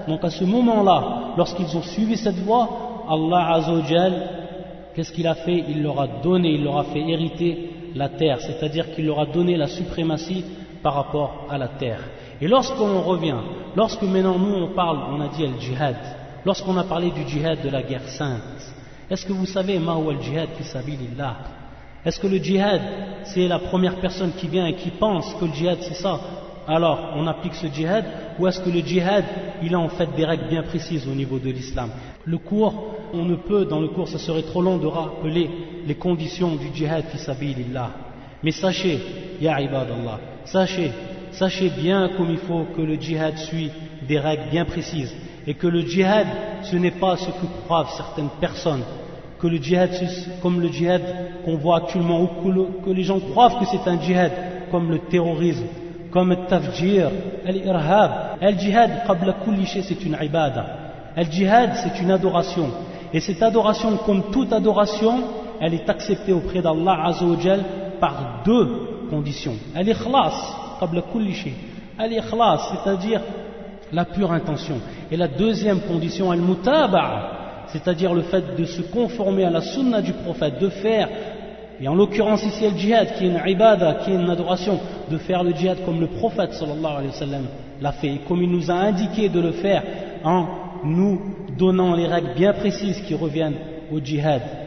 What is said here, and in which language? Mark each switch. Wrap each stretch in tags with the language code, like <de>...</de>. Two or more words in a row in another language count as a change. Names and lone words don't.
<fr>Donc à ce moment-là, lorsqu'ils ont suivi cette voie, Allah</fr> <ar>عز وجل,</ar> <fr>qu'est-ce qu'il a fait? Il leur a fait hériter la terre, c'est-à-dire qu'il leur a donné la suprématie par rapport à la terre. Et lorsque maintenant nous on parle, on a dit al-jihad, lorsqu'on a parlé du djihad de la guerre sainte, est-ce que vous savez</fr> <ar>ما هو الجهاد في سبيل الله?</ar> <fr>Est-ce que le djihad c'est la première personne qui vient et qui pense que le djihad c'est ça, alors on applique ce djihad, ou est-ce que le djihad il a en fait des règles bien précises au niveau de l'islam? Le cours, dans le cours ça serait trop long de rappeler les conditions du djihad</fr> <ar>في سبيل الله,</ar> <fr>mais sachez,</fr> <ar>يا عباد الله,</ar> <fr>sachez bien comme il faut que le djihad suit des règles bien précises, et que le djihad ce n'est pas ce que croient certaines personnes, que le djihad comme le djihad qu'on voit actuellement, ou que les gens croient que c'est un djihad comme le terrorisme, comme le</fr> <ar>تفجير الإرهاب. الجهاد قبل كل شيء,</ar> <fr>c'est une ibada. Al-jihad c'est une adoration, et cette adoration, comme toute adoration, elle est acceptée auprès d'Allah</fr> <ar>عز وجل</ar> <fr>par deux conditions.</fr> <ar>الإخلاص قبل كل شيء الإخلاص,</ar> <fr>c'est-à-dire la pure intention, et la deuxième condition, al-mutaba'a, c'est-à-dire le fait de se conformer à la sunna du prophète, de faire, et en l'occurrence ici le djihad qui est une ibada, qui est une adoration, de faire le djihad comme le prophète</fr> <ar>صلى الله عليه وسلم</ar> <fr>l'a fait, et comme il nous a indiqué de le faire en nous donnant les règles bien précises qui reviennent au djihad.</fr>